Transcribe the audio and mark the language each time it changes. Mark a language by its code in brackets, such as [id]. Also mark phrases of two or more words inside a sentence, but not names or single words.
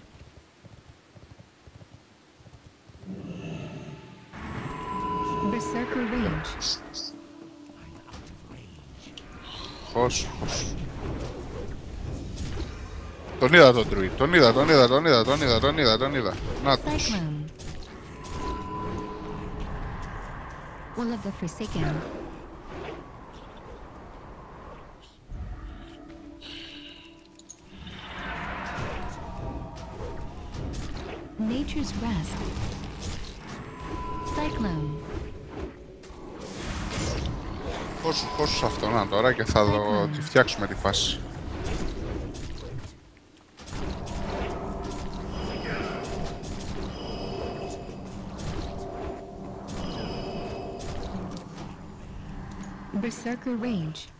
[en] Berserker Range. [el] Χως. Τον είδα τον Druid, τον είδα. Να τους. [en] Cyclone. Will of the Forsaken. Nature's Rest. Cyclone. [el] Πόσους αυτόν τώρα και θα τη φτιάξουμε τη φάση. [en] Berserker Range.